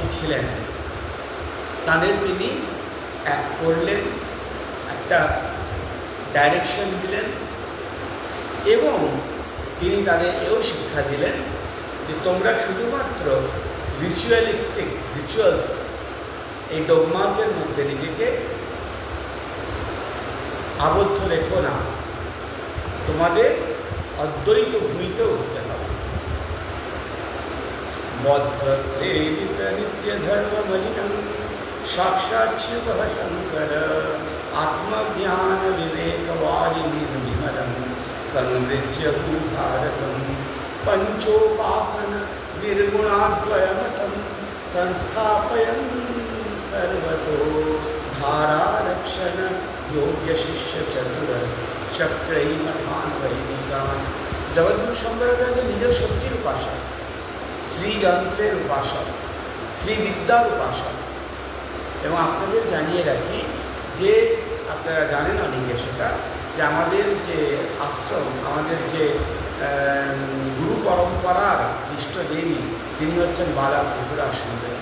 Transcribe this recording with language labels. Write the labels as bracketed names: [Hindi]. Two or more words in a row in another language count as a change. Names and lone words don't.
[Bangla] ছিলেন তাদের তিনি এক করলেন, একটা ডাইরেকশন দিলেন, এবং তিনি তাদের এও শিক্ষা দিলেন যে তোমরা শুধুমাত্র রিচুয়ালস, এই ডগমাসের মধ্যে নিজেকে আবদ্ধ রেখো না, তোমাদের অদ্বৈত ভূমিতে উঠতে হবে। [Sanskrit] বদ্ধ প্রেরিত নিত্য ধর্ম মলিনম সাক্ষাৎ শিব শঙ্কর আত্মজ্ঞান বিবেকবারি নির্বিমলম संवृज्य भारतम पंचोपासन निर्गुणाद्वयमतम संस्थापयन सर्वतो धारारक्षण योग्य शिष्य चतुर चक्रई मठान वैदिकान। [Bangla] জগদ্গুরু শঙ্করাচার্য নিজ শক্তির উপাসক, শ্রীযন্ত্রের উপাসক, শ্রীবিদ্যার উপাসক। এবং আপনাদের জানিয়ে রাখি যে আপনারা জানেন অনেকে সেটা, যে আমাদের যে আশ্রম, আমাদের যে গুরু পরম্পরার ইষ্ট দেবী, তিনি হচ্ছেন বালা ত্রিপুরা সুন্দরী।